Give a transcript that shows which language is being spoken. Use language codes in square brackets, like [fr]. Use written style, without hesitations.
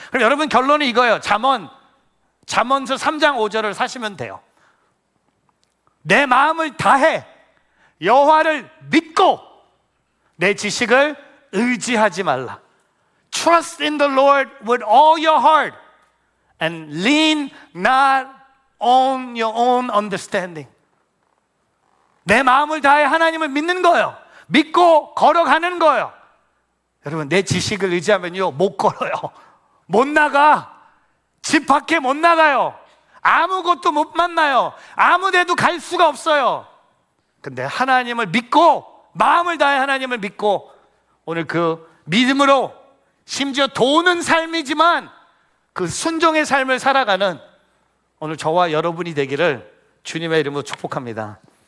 [ko] 그럼 여러분, 결론이 이거예요. 잠언서 3장 5절을 사시면 돼요. 내 마음을 다해 여호와를 믿고 내 지식을 의지하지 말라. [en] Trust in the Lord with all your heart and lean not on your own understanding. [ko] 내 마음을 다해 하나님을 믿는 거예요. 믿고 걸어가는 거예요. 여러분, 내 지식을 의지하면요, 못 걸어요. 못 나가. 집 밖에 못 나가요. 아무것도 못 만나요. 아무 데도 갈 수가 없어요. 근데 하나님을 믿고, 마음을 다해 하나님을 믿고, 오늘 그 믿음으로 심지어 도는 삶이지만 그 순종의 삶을 살아가는 오늘 저와 여러분이 되기를 주님의 이름으로 축복합니다.